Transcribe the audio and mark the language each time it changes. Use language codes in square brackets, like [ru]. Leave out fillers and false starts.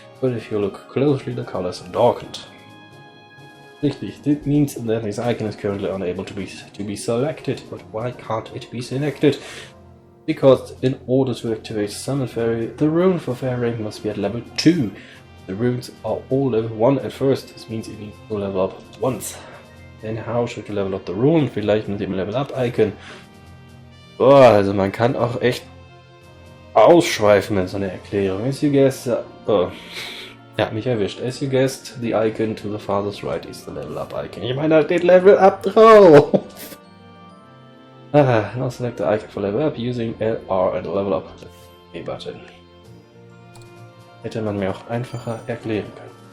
[en] But if you look closely, the colors are darkened. Richtig, that means that this icon is currently unable to be selected. But why can't it be selected? Because in order to activate Summon Fairy, the rune for Fairy must be at level 2. The runes are all level 1 at first. This means it needs to level up once. Then how should you level up the rune? [de] Vielleicht mit dem Level Up Icon. Boah, also man kann auch echt ausschweifen mit so einer Erklärung. [en] As you guessed, [de] ja, mich erwischt. [en] As you guessed, the icon to the farthest right is the Level Up Icon. [de] Ich meine, da steht Level Up drauf. [en] Now select the icon for Level Up using LR and Level Up A button. [de] Hätte man mir auch einfacher erklären können.